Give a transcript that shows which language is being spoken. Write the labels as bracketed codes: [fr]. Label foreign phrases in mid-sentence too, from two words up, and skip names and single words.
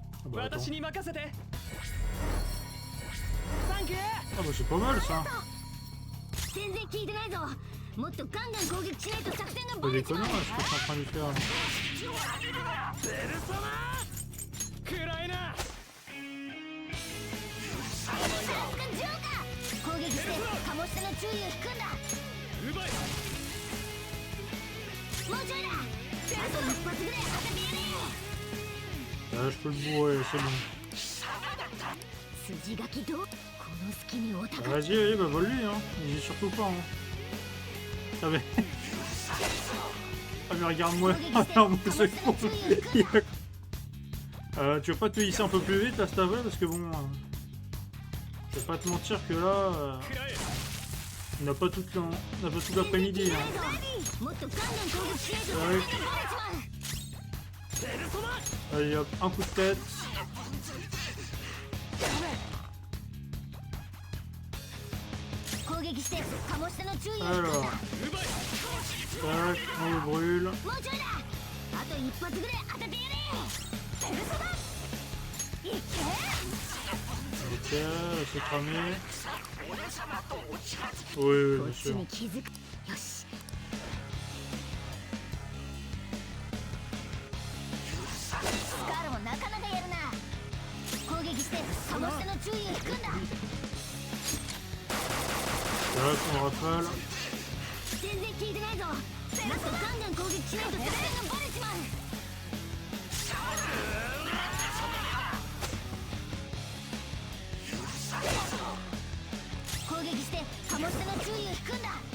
[fr] Bah, attends. [ja] 私に任せてサンキュー [fr] Ah bah c'est pas mal ça. [ja] 全然聞いてないぞ。もっとガンガン攻撃しないと作戦が [fr] Pas [ja] バレちま [fr] déconnant [ja] う。 [fr] là, ce que je suis en train de faire. Là. [ja] 暗いなさすがジョーカー。攻撃してカモシタの注意を引くんだ。奪いもうちょいだ。あと一発ぐらい当ててやれ。 [fr] Là, je peux le bourrer, c'est bon. [ja] 筋書きどうこの隙にお互い [fr] Vas-y, allez, bah vole lui, hein. Il est surtout pas, hein. Ah mais... Ah mais regarde-moi, regarde-moi ce con. Tu veux pas te hisser un peu plus vite là, Stavel, parce que bon... je vais pas te mentir que là... [ja] 食らえ [fr] on n'a pas toute l'après-midi, hein. [ja] もっとガンガン攻撃しないと作戦がバレちまう。 [fr] Allez hop, un coup de tête. [ja] 攻撃してカモシタの注意を引くん [fr] Alors, [ja] だ。 [fr] tac, on le brûle. [ja] もうちょいだ。あと一発ぐらい当ててやれ。ペルソナいけ。 [fr] Ok, là, c'est cramé. Oui, oui, [ja] こ [fr] bien [ja] っち [fr] sûr. [ja] に気づく。よし。スカールもなかなかやるな。攻撃してカモシタの注意を引くんだ。 [fr] Tac, on rafale. [ja] 全然聞いてないぞ。もっとガンガン攻撃しないと作戦がバレちまう。攻撃してカモシタの注意を引くんだ。